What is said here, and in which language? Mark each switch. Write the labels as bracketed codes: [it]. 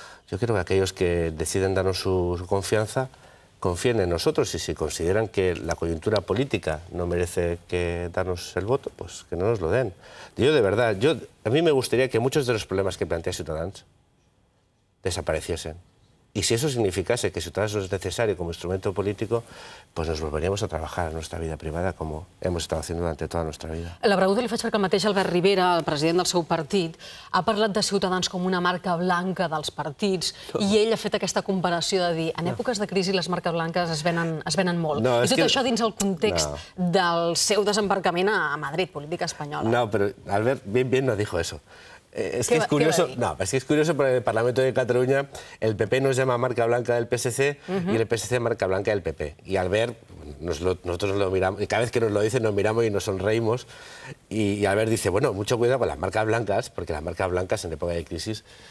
[es] Yo quiero que aquellos que deciden darnos su confianza confíen en nosotros y si consideran que la coyuntura política no merece que darnos el voto, pues que no nos lo den. Yo, de verdad, a mí me gustaría que muchos de los problemas que plantea Ciutadans desapareciesen. Y si eso significase que Ciutadans no es necesario como instrumento político, pues nos volveríamos a trabajar en nuestra vida privada como hemos estado haciendo durante toda nuestra vida. [ca] La pregunta li faig perquè el mateix Albert Rivera, el president del seu partit, ha parlat de Ciutadans com una marca blanca dels partits i ell ha fet aquesta comparació de dir en èpoques de crisi les marques blanques es venen molt. I tot això dins el context del seu desembarcament a Madrid, política espanyola. [es] No, pero Albert bien no dijo eso. Es que es curioso, porque en el Parlamento de Cataluña el PP nos llama marca blanca del PSC y el PSC marca blanca del PP. Y Albert, nosotros nos lo miramos, y cada vez que nos lo dicen nos miramos y nos sonreímos. Y Albert dice, bueno, mucho cuidado con las marcas blancas, porque las marcas blancas en época de crisis...